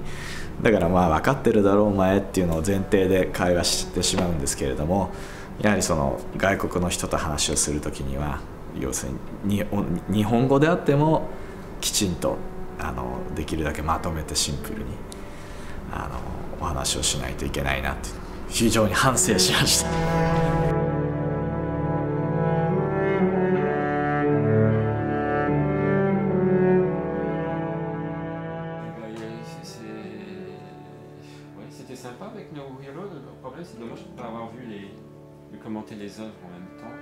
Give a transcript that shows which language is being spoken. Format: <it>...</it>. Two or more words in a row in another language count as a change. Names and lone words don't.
<ja>だからまあ分かってるだろうお前っていうのを前提で会話してしまうんですけれども、やはりその外国の人と話をするときには、要するに日本語であってもきちんとできるだけまとめてシンプルにお話をしないといけないなって非常に反省しました。</ja> <fr>C'était sympa avec Nobuhiro. Le problème, c'est dommage de ne pas avoir vu de commenter les œuvres en même temps.</fr>